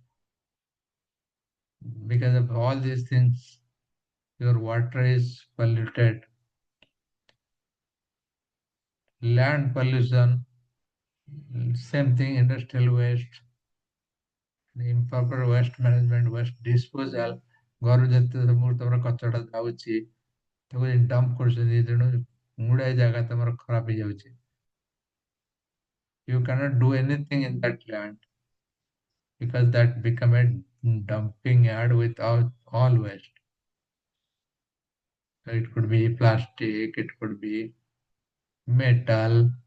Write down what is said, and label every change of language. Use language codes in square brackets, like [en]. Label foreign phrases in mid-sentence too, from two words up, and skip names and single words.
[en] Because of all these things, your water is polluted. Land pollution, same thing, industrial waste, improper waste management, waste disposal. [or] ଘରୁ ଯେତେ ସବୁ ତମର କଚଡ଼ା ଯାଉଛି ତାକୁ ଡମ୍ପ କରୁଛନ୍ତି, ତେଣୁ ଗୁଡ଼ାଏ ଜାଗା ତମର ଖରାପ ହେଇଯାଉଛି. [en] You cannot do anything in that land because that become a dumping yard with all waste. So it could be plastic, it could be metal.